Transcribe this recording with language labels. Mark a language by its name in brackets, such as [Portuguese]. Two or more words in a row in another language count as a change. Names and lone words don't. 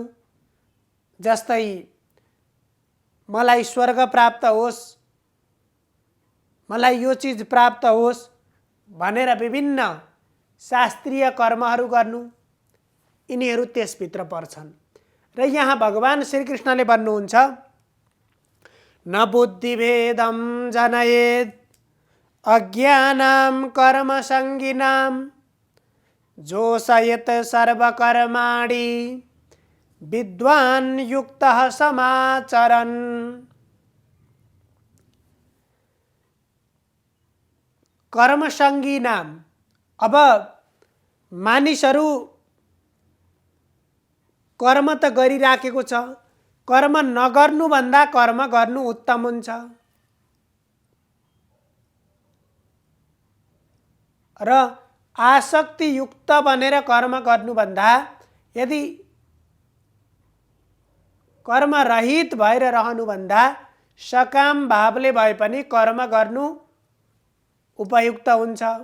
[Nepali] जस्तै मलाई स्वर्ग प्राप्त होस्, मलाई यो चीज प्राप्त होस् भनेर विभिन्न शास्त्रीय कर्महरू गर्नु, यिनीहरू त्यसभित्र पर्छन्। र यहाँ भगवान श्रीकृष्णले भन्नुहुन्छ, [Sanskrit] न बुद्धिभेदम जनयेत् अज्ञानां कर्मसङ्गिनां जोषयेत् सर्वकर्माणि विद्वान् युक्तः समाचरन्। कर्मसङ्गिनां, [Nepali] अब मानिसहरू कर्म त गरिराखेको छ, कर्म नगर्नुभन्दा कर्म गर्नु उत्तम हुन्छ। र आसक्ति युक्त बनेर कर्म गर्नुभन्दा यदि कर्म रहित भएर रहनुभन्दा सकाम भावले भए पनि कर्म गर्नु उपयुक्त हुन्छ।